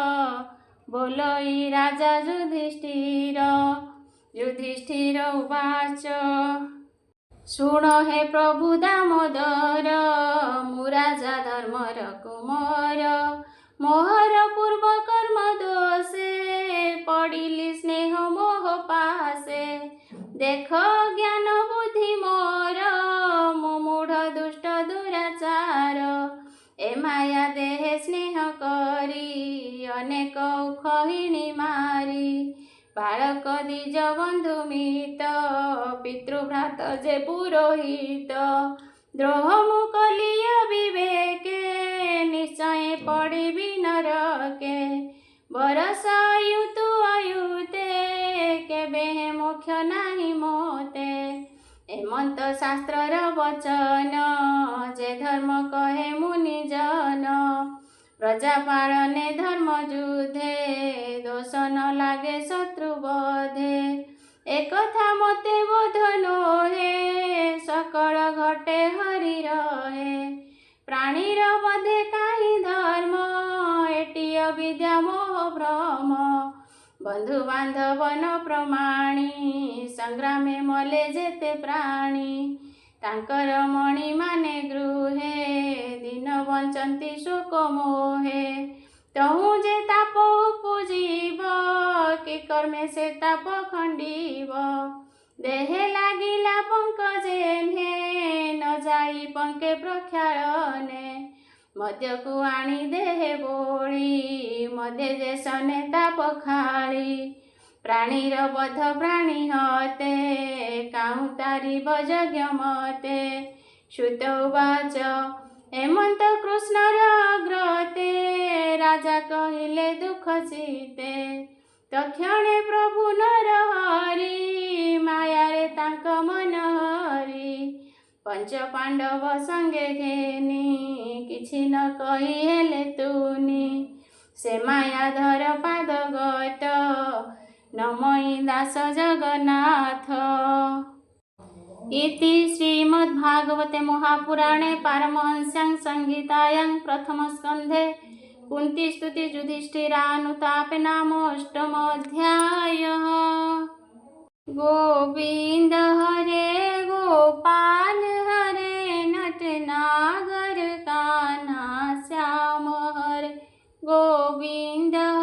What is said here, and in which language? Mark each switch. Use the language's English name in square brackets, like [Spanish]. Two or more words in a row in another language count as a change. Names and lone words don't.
[Odia] ବୋଲଇ ରାଜା ଯୁଧିଷ୍ଠିର ଉବାଚ ଶୁଣ ହେ ପ୍ରଭୁ ଦାମୋଦର ମୁ ରାଜା ଧର୍ମର କୁମାର ମୋହର ପୂର୍ବ କର୍ମ ଦୋଷେ ପଡ଼ିଲି ସ୍ନେହ ମୋହ ପାଶେ ଦେଖ ଜ୍ଞାନ ବୁଦ୍ଧି ମୋର ମୁ ମୂଢ଼ ଦୁଷ୍ଟ ଦୁରାଚାର ଏ ମାୟା ଦେହେ ସ୍ନେହ କରି ଅନେକ ଖହିଣୀ ମାରି ବାଳକ ଦ୍ୱିଜ ବନ୍ଧୁ ମିତ ପିତୃଭ୍ରାତ ଯେ ପୁରୋହିତ ଦ୍ରୋହ ମୁ କଲିୟ ବିବେକେ ନିଶ୍ଚୟ ପଡ଼ିବି ନରକେ ବରଷ ଅୟୁତୁ ଅୟୁତେ କେବେ ମୋକ୍ଷ ନାହିଁ ମୋତେ ଏମନ୍ତ ଶାସ୍ତ୍ରର ବଚନ ଯେ ଧର୍ମ କହେ ମୁନିଜନ ପ୍ରଜା ପାଳନେ ଧର୍ମ ଯୁଦ୍ଧେ ଦୋଷ ନ ଲାଗେ ଶତ୍ରୁ ବଧେ ଏକ ଥା ମତେ ବୋଧ ନୋହେ ସକଳ ଘଟେ ହରି ରହେ ପ୍ରାଣୀର ବଧେ କାହିଁ ଧର୍ମ ଏଟିୟ ବିଦ୍ୟା ମୋହ ଭ୍ରମ ବନ୍ଧୁ ବାନ୍ଧବ ନ ପ୍ରମାଣି ସଂଗ୍ରାମେ ମଲେ ଯେତେ ପ୍ରାଣୀ ତାଙ୍କର ମଣି ମାନେ ଗୃହେ ଦିନ ବଞ୍ଚନ୍ତି ଶୋକ ମୋହେ ତହୁଁ ଯେ ତାପ ଉପଜୀବ କି କର୍ମେ ସେ ତାପ ଖଣ୍ଡିବ ଦେହେ ଲାଗିଲା ପଙ୍କଜେନ୍ହେ ନ ଯାଇ ପଙ୍କେ ପ୍ରକ୍ଷାଳନେ ମଧ୍ୟ କୋ ଆଣି ଦେହେ ବୋଲି ମଧ୍ୟ ଦେଶନେ ତାପ ଖାଲି ପ୍ରାଣୀର ବଧ ପ୍ରାଣୀ ହତେ କାହୁଁ ତାରିବ ଯଜ୍ଞ ମତେ ଶ୍ରୁତ ଉବାଚ ହେମନ୍ତ କୃଷ୍ଣର ଅଗ୍ରତେ ରାଜା କହିଲେ ଦୁଖ ଚିତେ ତକ୍ଷଣେ ପ୍ରଭୁ ନର ହରି ମାୟା ରେ ତାଙ୍କ ମନ ହରି ପଞ୍ଚ ପାଣ୍ଡବ ସଙ୍ଗେ ଘେନି କିଛି ନ କହି ହେଲେ ତୁନି ସେ ମାୟାଧର ପାଦ ଗତ ନମଇ ଦାସ ଜଗନ୍ନାଥ। [Sanskrit] इति श्रीमद्भागवते महापुराणे पारमहंस्यां संहितायां प्रथमस्कन्धे कुन्तीस्तुति युधिष्ठिरानुतापे नामोऽष्टमोऽध्यायः। [Hindi] गोविंद हरे गोपाल हरे नटनागर कान्हा श्याम हरे गोविंद